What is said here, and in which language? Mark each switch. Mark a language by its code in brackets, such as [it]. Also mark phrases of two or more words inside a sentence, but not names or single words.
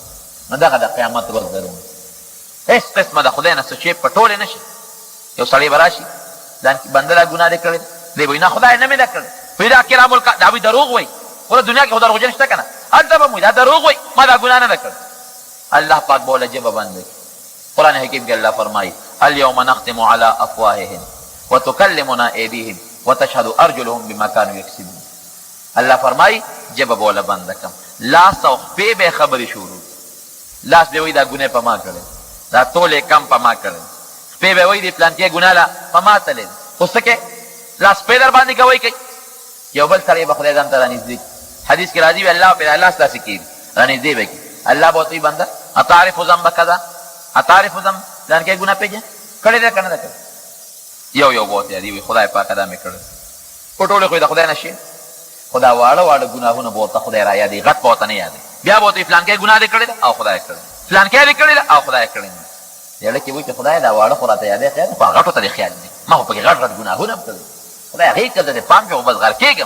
[ps] نو دغه د قیامت ورځ درون هېڅ قسمه د خدای نه څه شی پټولی نه شي. یو سړی به راشي ځان کې بنده دا ګناه دې کړې دی به وایي نه خدای نه مې ده کړې، وایي دا کرام دا وایي دروغ وایي. ګوره دنیا کې خو دروغجن شته که نه، هلته به م وایي دا دروغ وایي ما دا ګناه نه ده کړې. الله پاک به وله ژبه بنده کړي. قرآن حکیم کې الله فرمایي [ar] الیوم نختم علی افواههم وتکلمنا ایدیهم وتشهد ارجلهم بما کانوا یکسبون. [ps] الله فرمایي ژبه به وله بنده کړم، لاس او خپې به یې خبرې شروع. لاس به وایي دا ګناه په ما کړې، دا تولې کم په ما کړې، خپې به وایي د پلانکې ګناه له په ما تلې، خو څه کې لاس پې در باندې ګوی کوي. یو بل سړی به خدای ځان ته رانږدې کړي. حدیث کې راځي وي الله به لاس داسې کېږي رانږدې به کړي. الله به ورته وایي بنده [ar] اتعرف ذنب کذا، اتعرف ذنب [ps] پلانکې ګناه پېژنې کړې ده که نه ده کړې. یو یو به ورته یادوي وایي خدای پاکه دا مې کړی، خو ټولې خو یې د خدای نه شي، خو دا واړه واړه ګناهونه به ورته خدای را یادوي، غټ به ورته نه یادوي. بیا به ورته وایي فلانکې ګناه دې کړې ده او خدای کړې، فلانکې دې کړې ده او خدای کړې نه. زړه کې وایي چې خدای دا واړه خو راته یادوي، خیر خو غټو ته دې خیال دی، ما خو پکې غټ غټ ګناهونه هم کړي، خدای هغې کړه دې پام کړې خو بس غر کېږم.